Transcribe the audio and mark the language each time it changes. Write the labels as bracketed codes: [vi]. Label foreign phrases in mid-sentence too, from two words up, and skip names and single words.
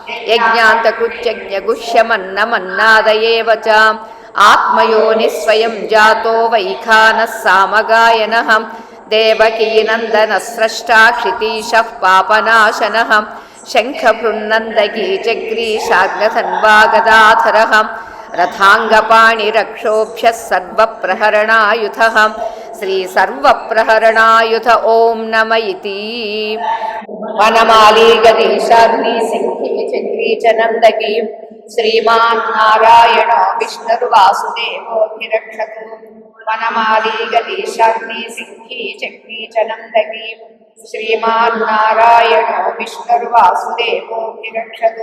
[sa] यज्ञान्तकृत्यज्ञगुह्यमन्नमन्नादयेव च आत्मयोनिः स्वयं जातो वैखानः सामगायनः देवकीनन्दनः स्रष्टा क्षितीशः पापनाशनः शङ्खभृन्नन्दकी चक्रीशाग्रधन्वा गदाधरः रथाङ्गपाणिरक्षोभ्यः सर्वप्रहरणायुधः శ్రీ సర్వప్రహరణాయుధ ఓం నమ ఇతి. వనమాలి గదీశాగ్ని సింహి చక్రీ చ నందకి శ్రీమాన్ నారాయణ విష్ణుర్వాసుదేవోభిరక్షతు. వనమాలి గదీశాగ్ని సింహి చక్రీ చ నందకి శ్రీమాన్ నారాయణ విష్ణుర్వాసుదేవోభిరక్షతు.